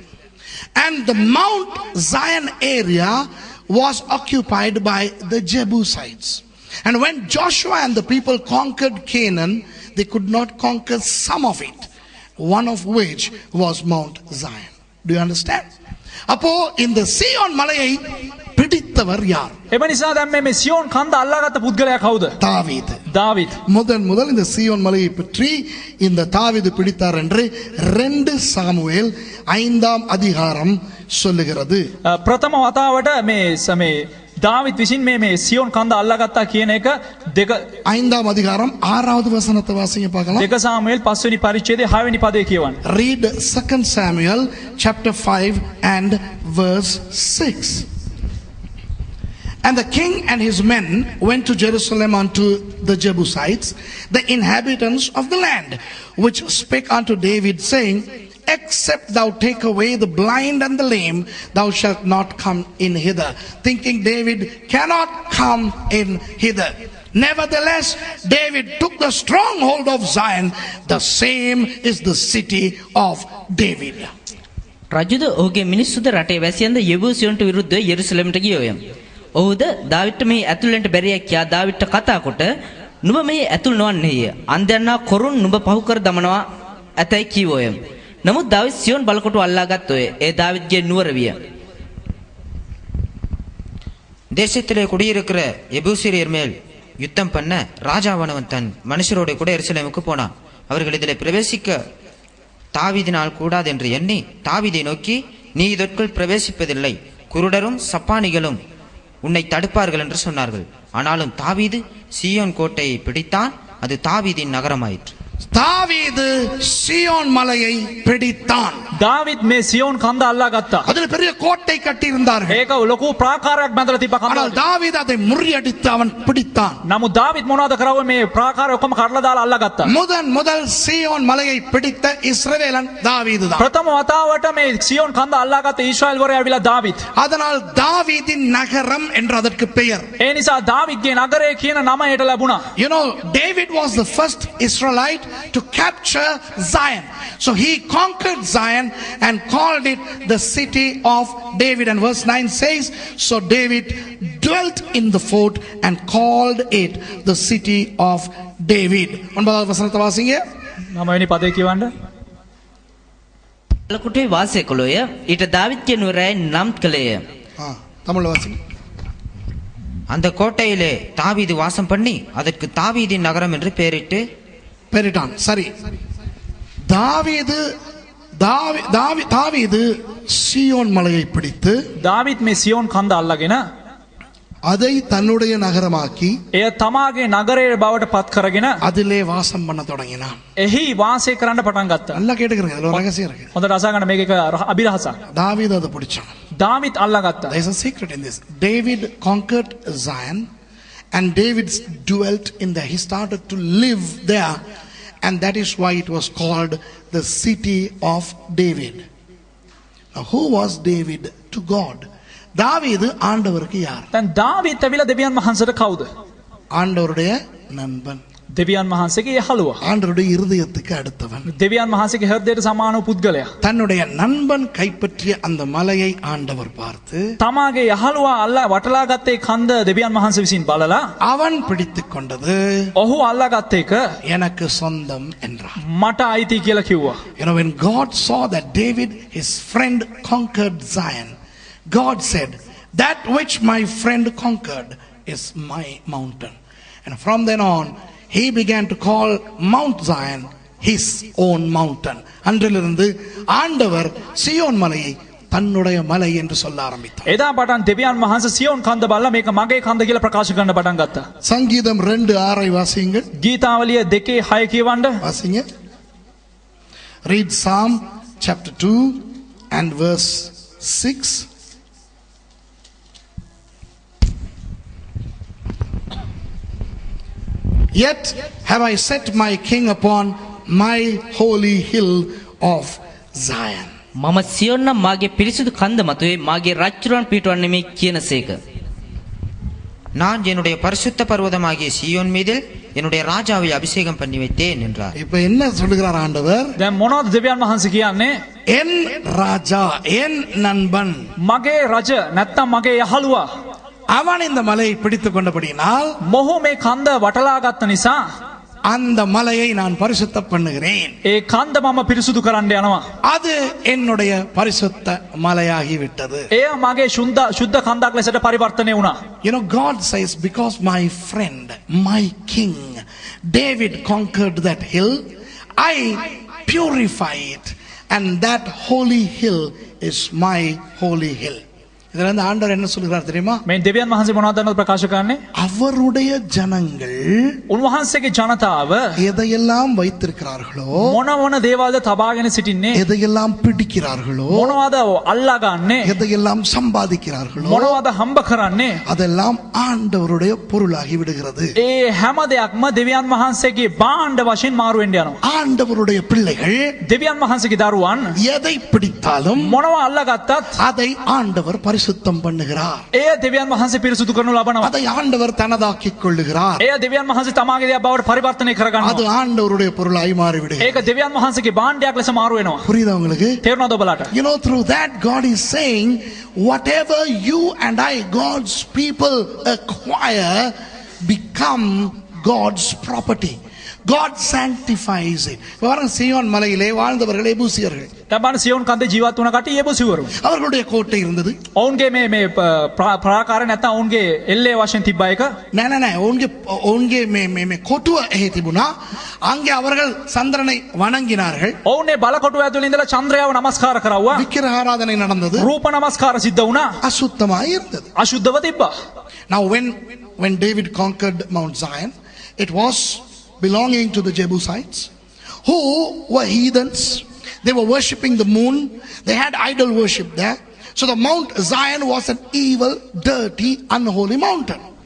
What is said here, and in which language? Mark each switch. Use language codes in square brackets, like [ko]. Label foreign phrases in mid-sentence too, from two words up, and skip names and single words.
[en] And the Mount Zion area was occupied by the Jebusites. And when Joshua and the people conquered Canaan, they could not conquer some of it, one of which was Mount Zion. Do you understand? [ta] அப்போ இந்த சீயோன் மலையை பிடித்த பிடித்தவர் யார்? [si] එම නිසා දැන් මේ සියෝන් කන්ද අල්ලාගත්ත පුද්ගලයා කවුද? [ta] தாவீது. [si] දාවිත්. [ta] முதல் இந்த சீயோன் மலையை பற்றி இந்த தாவீது பிடித்தார் என்று 2 சாமுவேல் 5ஆம் அதிகாரம் சொல்லுகிறது. [si] ප්‍රථම වතාවට මේ දාවිත් විසින් මේ සියෝන් කන්ද අල්ලාගත්තා කියන එක [ta] 5ஆம் அதிகாரம் 6வது வசனத்தை வாசிங்க பார்க்கலாம். [si] 2 සාමුවෙල් 5 වෙනි පරිච්ඡේදයේ 6 වෙනි පදේ කියවන්න. [en] Read 2 Samuel chapter 5 and verse 6. And the king and his men went to Jerusalem unto the Jebusites, the inhabitants of the land, which spake unto David, saying, Except thou take away the blind and the lame, thou shalt not come in hither. Thinking David cannot come in hither. Nevertheless, David took the stronghold of Zion. The same is the city of David. [si] රජුද ඔහුගේ මිනිස්සුද රටේ වැසියන්ද යෙබූසියන්ට විරුද්ධව යෙරුසලමට ගියෝය. ඔහුද දාවිත්ට මේ ඇතුළෙන්ට බැරිය කියා දාවිත්ට කතා කොට නුඹ මේ ඇතුල් නොවන්නේය. අන්දයන්නා කොරුන් නුඹ පහු කර දමනවා ඇතැයි කීවෝය. නමුත් දාවිත් සියෝන් බලකොටු අල්ලාගත්තෝය. ඒ දාවිත්ගේ නුවර විය. [ta] தேசத்திலே குடியிருக்கிற எபூசியர் மேல் யுத்தம் பண்ண ராஜாவானவன் தன் மனுஷரோட கூட எருசலேமுக்கு போனான். அவர்கள் இதிலே பிரவேசிக்க தாவீதினால் கூடாது என்று எண்ணி தாவீதை நோக்கி, நீ இதற்குள் பிரவேசிப்பதில்லை, குருடரும் சப்பானிகளும் உன்னை தடுப்பார்கள் என்று சொன்னார்கள். ஆனாலும் தாவீது சீயோன் கோட்டையை பிடித்தான். அது தாவீதின் நகரமாயிற்று. தாவீது சீயோன் மலையை பிடித்தான். [si] දාවිත් මේ සියෝන් කන්ද අල්ලාගත්තා. [ta] அதில் பெரிய கோட்டை கட்டி இருந்தார்கள். [si] ඒක ලොකු ප්‍රාකාරයක් බඳලා තිබ්බ කන්ද. [ta] ஆனால் தாவீது அதை முறியடித்து அவன் பிடித்தான். [si] නමුත් දාවිත් මොනවද කරාවේ? මේ ප්‍රාකාරය ඔක්කොම කඩලා දාලා අල්ලාගත්තා. [ta] முதல் சீயோன் மலையை பிடித்த இஸ்ரவேலன் தாவீது தான். [si] ප්‍රථම වතාවට මේ සියෝன் කන්ද අල්ලාගත්ත ඊශ්‍රායල් වරයා ඇවිල්ලා දාවිත්. [ta] அதனால் தாவீதின் நகரம் என்று அதற்கு பெயர். [si] ඒ නිසා දාවිත්ගේ නගරය කියන නම යට ලැබුණා. [en] You know, David was the first Israelite to capture Zion. So he conquered Zion and called it the city of David. And verse 9 says, so David dwelt in the fort and called it the city of David. [ta] 9வது வசனத்தை வாசிங்க. [si] 9 වෙනි පදේ කියවන්න. බලකොටුවේ වාසය කළෝය. ඊට දාවිත්ගේ නුවරයි නම් කළේය. [ta] தமிழ்ல வாசிங்க. அந்த கோட்டையிலே தாவீது வாசம் பண்ணி அதற்கு தாவீதின் நகரம் என்று பெயரிட்டு பெரிட்டான். சரி, தாவீது சீயோன் மலையை பிடித்து [si] දාවිත් මේ සියෝන් කන්ද අල්ලාගෙන [ta] அதை தன்னுடைய நகரமாக்கி [si] එය තමාගේ නගරයේ බවට පත් කරගෙන [ta] அதிலே வாசம் பண்ண தொடங்கினான். [si] එහි වාසය කරන්න පටන් ගත්තා. [ta] நல்லா கேட்டுக்கிறீங்க, அதுல ஒரு ரகசியம் இருக்கு. [si] හොඳට අසා ගන්න, මේක එක අභිරහසක්. [ta] தாவீது அதை பிடிச்சான். [si] දාවිත් අල්ලාගත්තා. [en] There is a secret in this. David conquered Zion and David dwelt in there. He started to live there, and that is why it was called the city of David. Now, who was David to God? [ta] தாவீது ஆண்டவருக்கு யார்? [si] දැන් දාවිත් ඇවිල්ලා දෙවියන් වහන්සේට කවුද? [ta] ஆண்டவருடைய நண்பன். [si] දෙවියන් වහන්සේගේ යහළුවා. [ta] ஆண்டவருடைய இருதயத்துக்கு அடுத்தவன். [si] දෙවියන් වහන්සේගේ හෘදයට සමාන වූ පුද්ගලයා. [ta] தன்னுடைய நண்பன் கைப்பற்றிய அந்த மலையை ஆண்டவர் பார்த்து [si] තමාගේ යහළුවා අල්ලා වටලා ගත්තේ කන්ද දෙවියන් වහන්සේ විසින් බලලා [ta] அவன் பிடித்துக் கொண்டது [si] ඔහු අල්ලාගත්ත එක [ta] எனக்கு சொந்தம் என்றார். [si] මට අයිති කියලා කිව්වා. [en] You know, when God saw that David, his friend, conquered Zion, God said, that which my friend conquered is my mountain. And from then on, he began to call Mount Zion his own mountain. [ta] அன்றிலிருந்து ஆண்டவர் சியோன் மலையை தன்னுடைய மலை என்று சொல்ல ஆரம்பித்தார். [si] එදා පටන් දෙවියන් වහන්සේ සියෝන් කන්ද බලලා මේක මගේ කන්ද කියලා ප්‍රකාශ කරන්න පටන් ගත්තා. [ta] சங்கீதம் 2:6 வாசியுங்கள். [si] ගීතාවලිය 2:6 කියවන්න. [ta] வாசிங்க. [en] Read Psalm chapter 2 and verse 6. Yet have I set my king upon my holy hill of Zion. [si] මම සියෝන් නම් මාගේ පිරිසිදු කන්ද මතුවේ මාගේ රජුරන් පිටවන්නේ මේ කියනසේක. [ta] நான் என்னுடைய பரிசுத்த பர்வதமாகிய சீயோன் மீதில் என்னுடைய ராஜாவை அபிஷேகம் பண்ணி வைத்தேன் என்றார். இப்ப என்ன சொல்லுகிறார் ஆண்டவர்? [si] දැන් මොනවද දෙවියන් වහන්සේ කියන්නේ? [ta] என் ராஜா, என் நண்பன், [si] මගේ රජ නැත්තම් මගේ යහළුවා [ta] அவன் இந்த மலையை பிடித்துக் கொண்டபடியினால் [si] මොහු මේ කන්ද වටලා ගත්ත නිසා [ta] அந்த மலையை நான் பரிசுத்த பண்ணுகிறேன். [si] ඒ කන්ද මම පිරිසුදු කරන්න යනවා. [ta] அது என்னுடைய பரிசுத்த மலையாகி விட்டது. [si] එය මගේ ශුද්ධ කන්දක් ලෙසට පරිවර්තනය වුණා. [en] You know, God says, because my friend, my king David conquered that hill, I purify it, and that holy hill is my holy hill. [ta] இதெல்லாம் அந்த ஆண்டவர் என்ன சொல்கிறார் தெரியுமா? [si] මේ දෙවියන් වහන්සේ මොනවද ප්‍රකාශ කරන්නේ? [ta] அவருடைய ஜனங்கள் [si] උන්වහන්සේගේ ජනතාව [ta] எதையெல்லாம் வைத்திருக்கிறார்களோ, [si] මොන මොන දේවල්ද තබාගෙන සිටින්නේ, [ta] எதையெல்லாம் பிடிக்கிறார்களோ, [si] මොනවද අල්ලාගන්නේ, [ta] எதையெல்லாம் சம்பாதிக்கிறார்களோ, [si] මොනවද හම්බ කරන්නේ, [ta] அதெல்லாம் ஆண்டவருடைய பொருளாகி விடுகிறது. [si] ඒ හැම දෙයක්ම දෙවියන් වහන්සේගේ භාණ්ඩ වශයෙන් මාරු වෙන්න යනවා. [ta] ஆண்டவருடைய பிள்ளைகள் [si] දෙවියන් වහන්සේගේ දරුවන් [ta] எதை பிடித்தாலும் [si] මොනව අල්ලාගත්තත් [ta] அதை ஆண்டவர் பரிசுத்தம் பண்ணுகிறார். [si] එය දෙවියන් වහන්සේ පිරිසුදු කරනු ලබනවා. [ta] அதை ஆண்டவர் தனதாக்கிக் கொள்ளுகிறார். [si] එය දෙවියන් වහන්සේ තමාගේ දෙයක් බවට පරිවර්තනය [ta] அது [si] කරගන්නවා. [ta] ஆண்டவருடைய பொருளாய் மாறிவிடுகிறது. [si] ඒක දෙවියන් වහන්සේගේ භාණ්ඩයක් ලෙස මාරු වෙනවා. [ta] புரியுதா உங்களுக்கு? [si] තේරුණාද ඔබලාට? [en] You know, through that God is saying, whatever you and I, God's people, acquire become God's property. God sanctifies it. [ta] பாருங்க, சீயோன் மலையிலே வாழ்ந்தவர்கள் எபூசியர்கள். [si] තබන සියොන් කන්දේ ජීවත් වුණ කට්ටිය එබුසිවරු. [ta] அவர்களுடைய கோட்டை இருந்தது. [si] ඔවුන්ගේ මේ ප්‍රාකාර නැත්නම් ඔවුන්ගේ එල්ලේ වශයෙන් තිබ්බ එක. නෑ ඔවුන්ගේ මේ කොටුව එහි තිබුණා. [ta] அங்கே அவர்கள் சந்திரனை வணங்கினார்கள். [si] ඔවුන් ඒ බලකොටුව ඇතුළේ ඉඳලා චන්ද්‍රයාව නමස්කාර කරවුවා. [ta] விக்கிரக ஆராதனை நடந்தது. [si] රූප නමස්කාර සිද්ධ වුණා. [ta] அசுத்தமாய் இருந்தது. [si] අශුද්ධව තිබ්බා. [en] Now when David conquered Mount Zion, it was belonging to the Jebusites, who were heathens. They were worshipping the moon. They had idol worship there. So the Mount Zion was an evil, dirty, unholy mountain.